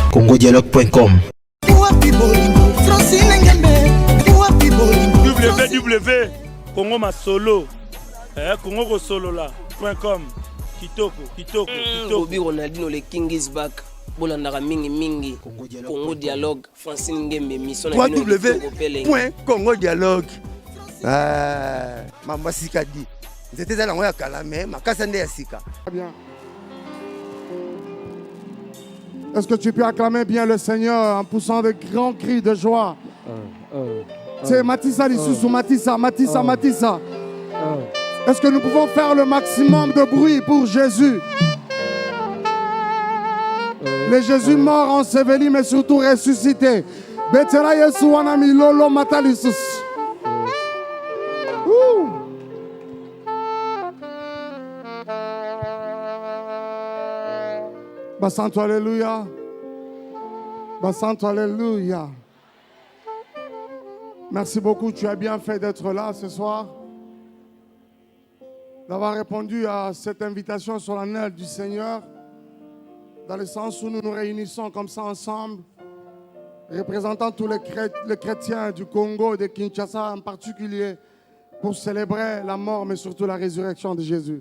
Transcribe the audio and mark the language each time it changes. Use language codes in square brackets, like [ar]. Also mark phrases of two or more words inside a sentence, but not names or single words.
[fr] congodialogue.com. www.congomasolo congokosolola.com. [ln] kitoko. [en] Bobby Ronaldinho le King is back. [ln] Bolandaka mingi Congo Dialogue Francine Ngembe mission na www.congodialogue. Mamba Sikadi. [fr] C'était ça la Kalame, ma Kassande Yasika. Bien. Est-ce que tu peux acclamer bien le Seigneur en poussant de grands cris de joie? C'est Matissa Lissousou, Matissa. Est-ce que nous pouvons faire le maximum de bruit pour Jésus? Le Jésus mort, enseveli, mais surtout ressuscité. [ln] Betela Yesu wanami lolo matalisus. Basanto alléluia. Basanto alléluia. [fr] Merci beaucoup, tu as bien fait d'être là ce soir, d'avoir répondu à cette invitation solennelle du Seigneur, dans le sens où nous nous réunissons comme ça ensemble, représentant tous les chrétiens du Congo et de Kinshasa en particulier, pour célébrer la mort mais surtout la résurrection de Jésus.